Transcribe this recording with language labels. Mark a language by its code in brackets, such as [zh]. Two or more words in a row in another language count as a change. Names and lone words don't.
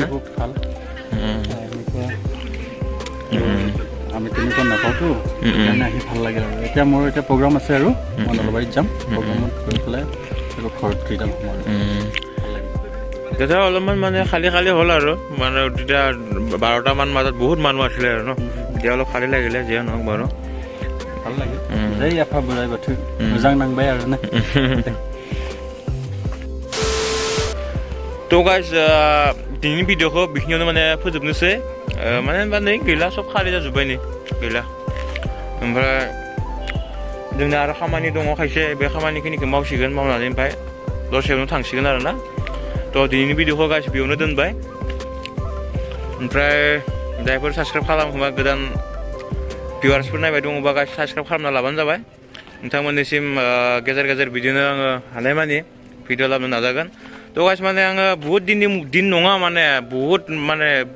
[as] খুব ভাল এনেকুৱা আমি তেনেকুৱা নাপাওঁতো সেইকাৰণে আহি ভাল লাগিল আৰু এতিয়া মোৰ এতিয়া প্ৰগ্ৰাম আছে আৰু মই নলবাৰীত যাম প্ৰগ্ৰামত গৈ পেলাই আকৌ ঘৰত ৰিটাৰ্ণ হ'ম আৰু তেতিয়া অলপমান মানে খালী হ'ল আৰু মানে তেতিয়া 12টামান মাজত বহুত মানুহ আছিলে আৰু ন এতিয়া অলপ খালী লাগিলে যিয়ে নহওক বাৰু ভাল লাগিল [brx] जै आफा बोराइ बाथौ मोजां नांबाय आरो ना तो गाइस दिनैनि भिडिअखौ बेखिनियावनो माने फोजोबनोसै माने होनबा नै गैला सब खालि जाजोब्बाय नै गैला ओमफ्राय जोंना आरो खामानि दङ खायसे बे खामानिखिनिखौ मावसिगोन मावनानै ओमफ्राय दसेयावनो थांसिगोन आरो ना तो दिनैनि भिडिअखौ गाइस बेयावनो दोनबाय ओमफ्राय जायफोर साबस्क्राइब खालामोबा गोदान भिउवार्सफोर नायबाय दङबा गाइस साबस्क्राइब खालामना लाबानो जाबाय नोंथांमोननिसिम गेजेर गेजेर बिदिनो आङो हानायमानि भिडिअ लाबोनो नाजागोन तो गाइस माने आङो बहुत दिन नङा माने बहुत माने